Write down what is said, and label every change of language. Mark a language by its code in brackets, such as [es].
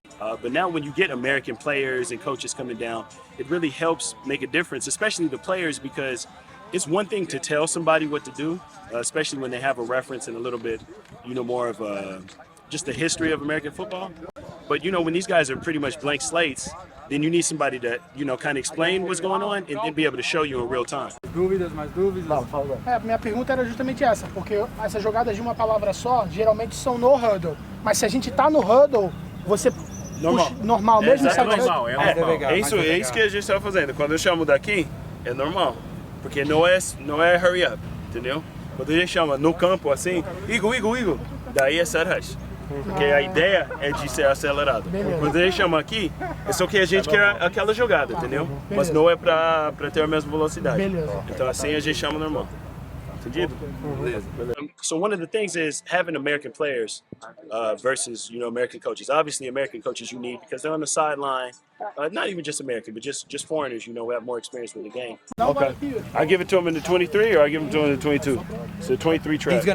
[en] But now when you get American players and coaches coming down, it really helps make a difference, especially the players, because it's one thing to tell somebody what to do, especially when they have a reference and a little bit more of just the history of American football. But when these guys are pretty much blank slates, then you need somebody to, kind of explain what's going on and be able to show you in real time. [pt] Mais dúvidas? Minha pergunta era justamente essa, porque essas jogadas de uma palavra só, geralmente são no huddle. Mas se a gente tá no huddle, você puxa normal mesmo? É normal, é isso que a gente estava fazendo. Quando eu chamo daqui, é normal. Porque não é hurry up, entendeu? Quando a gente chama no campo assim, Eagle, daí é set rush. Porque a ideia é de ser acelerado. Quando a gente chama aqui, é só que a gente quer aquela jogada, entendeu? Mas não é para ter a mesma velocidade. Então assim a gente chama normal. Entendido? [en] So one of the things is having American players versus American coaches. Obviously, American coaches you need because they're on the sideline. Not even just American, but just foreigners. Who have more experience with the game. Okay, I give it to him in the 23, or I give it to him in the 22. So 23 track.